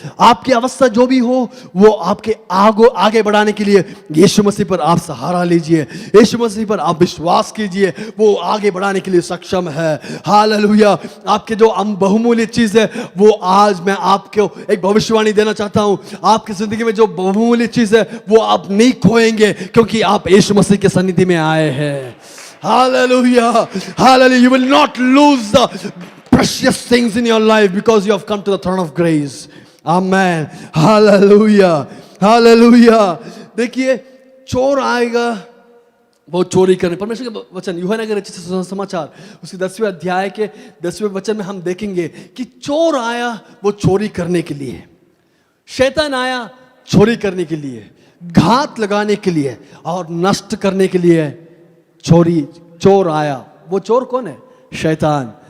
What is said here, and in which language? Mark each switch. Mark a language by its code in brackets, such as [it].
[hi] आपकी अवस्था जो भी हो वो आपके आगे बढ़ाने के लिए यीशु मसीह पर आप सहारा लीजिए, यीशु मसीह पर आप विश्वास कीजिए, वो आगे बढ़ाने के लिए सक्षम है। हालेलुया। आपके जो बहुमूल्य चीज है वो आज मैं आपको एक भविष्यवाणी देना चाहता हूं, आपकी जिंदगी में जो बहुमूल्य चीज है वो आप नहीं खोएंगे, क्योंकि आप यीशु मसीह के सन्निधि में आए हैं। [en] Hallelujah, hallelujah. You will not lose the precious things in your life because you have come to the throne of grace. Amen. Hallelujah, hallelujah. [hi] देखिए, चोर आएगा वो चोरी करने, परमेश्वर के वचन यूहन्ना के रचित समाचार उसके 10वें अध्याय के 10वें वचन में हम देखेंगे कि चोर आया वो चोरी करने के लिए, शैतान आया चोरी करने के लिए, घात लगाने के लिए और नष्ट करने के लिए चोर आया। वो चोर कौन है? शैतान।